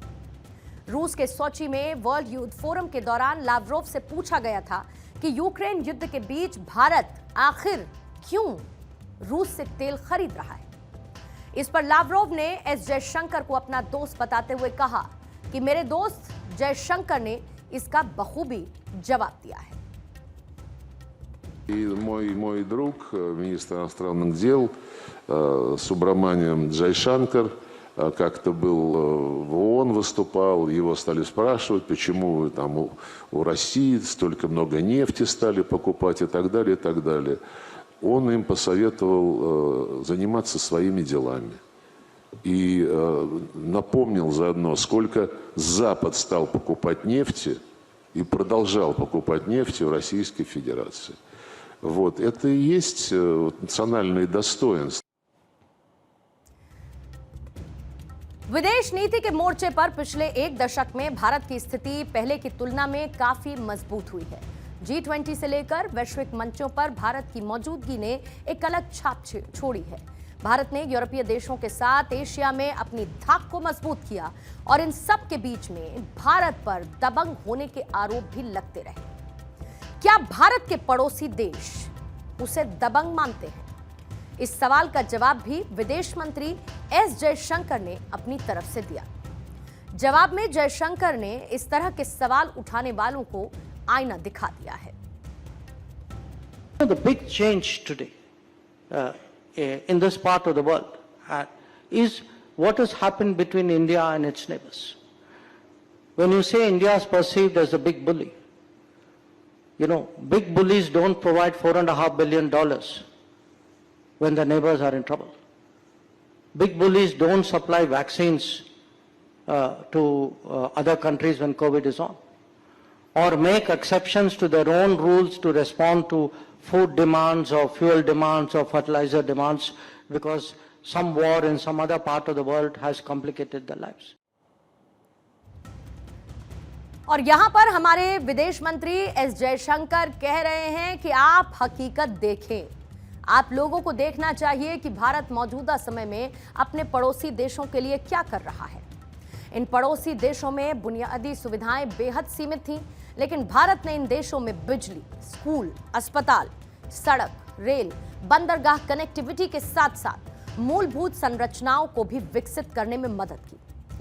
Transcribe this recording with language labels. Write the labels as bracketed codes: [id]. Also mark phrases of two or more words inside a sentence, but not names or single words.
[hi] रूस के सोची में वर्ल्ड यूथ फोरम के दौरान लावरोव से पूछा गया था कि यूक्रेन युद्ध के बीच भारत आखिर क्यों रूस से तेल खरीद रहा है। इस पर लावरोव ने एस जयशंकर को अपना दोस्त बताते हुए कहा कि मेरे दोस्त जयशंकर ने इसका बखूबी जवाब दिया है। [ru] И мой друг, министр иностранных дел Субраманиан Джайшанкар, как-то был в ООН, выступал, его стали спрашивать, почему там у России столько много нефти стали покупать и так далее, и так далее. Он им посоветовал заниматься своими делами. И напомнил заодно, сколько Запад стал покупать нефти и продолжал покупать нефть в Российской Федерации. Вот, это и есть национальные достоинства. [hi] विदेश नीति के मोर्चे पर पिछले एक दशक में भारत की स्थिति पहले की तुलना में काफी मजबूत हुई है। G20 से लेकर वैश्विक मंचों पर भारत की मौजूदगी ने एक अलग छाप छोड़ी है। भारत ने यूरोपीय देशों के साथ एशिया में अपनी धाक को मजबूत किया और इन सब के बीच में भारत पर दबंग होने के आरोप भी लगते रहे। क्या भारत के पड़ोसी देश उसे दबंग मानते हैं? इस सवाल का जवाब भी विदेश मंत्री एस जयशंकर ने अपनी तरफ से दिया। जवाब में जयशंकर ने इस तरह के सवाल उठाने वालों को आईना दिखा दिया है। [en] The big change today in this part of the world is what has happened between India and its neighbors. When you say India is perceived as a big bully, you know, big bullies don't provide $4.5 billion when the neighbors are in trouble. Big bullies don't supply vaccines to other countries when COVID is on, or make exceptions to their own rules to respond to food demands or fuel demands or fertilizer demands because some war in some other part of the world has complicated their lives. [hi] और यहां पर हमारे विदेश मंत्री एस जयशंकर कह रहे हैं कि आप हकीकत देखें, आप लोगों को देखना चाहिए कि भारत मौजूदा समय में अपने पड़ोसी देशों के लिए क्या कर रहा है। इन पड़ोसी देशों में बुनियादी सुविधाएं बेहद सीमित थीं, लेकिन भारत ने इन देशों में बिजली, स्कूल, अस्पताल, सड़क, रेल, बंदरगाह कनेक्टिविटी के साथ साथ मूलभूत संरचनाओं को भी विकसित करने में मदद की।